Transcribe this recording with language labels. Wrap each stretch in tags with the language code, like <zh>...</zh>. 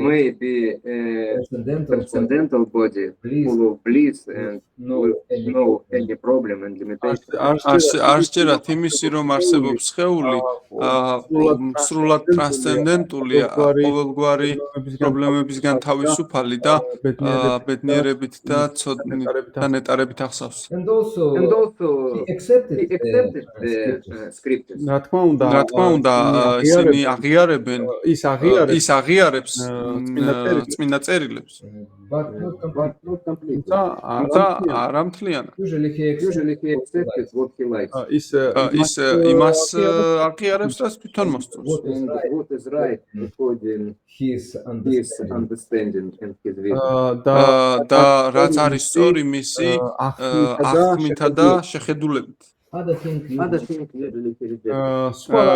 <en>maybe a transcendental body full of bliss and with no any problem and limitation.</en> <ka>არ ჯერათ იმისი რომ არსებობს სხეული სრულად ტრანსცენდენტულია, ყოველგვარი პრობლემებისგან თავისუფალი და ბედნიერებით და ნეტარებით ახსავს.</ka> <en>and also And also, he accepted he accepted the the scriptures.</en> <ka>რა თქმა უნდა რა თქმა უნდა, ისინი აღიარებენ ის აღიარებს ის აღიარებს წმინდა წერილებს.</ka> <en>but not completely.</en> <ka>თუმცა არა მთლიანად.</ka> <en>Usually he Accepted what he likes.</en> <ka>ის ის იმას აღიარებს, რაც თვითონ მოსწონს.</ka> <en>And what is right according his his understanding and his vision.</en> <ka>და რაც არის სწორი მისი აღქმითა და შეხედულებით.</ka> <en>other thing Other things usually he rejects.</en>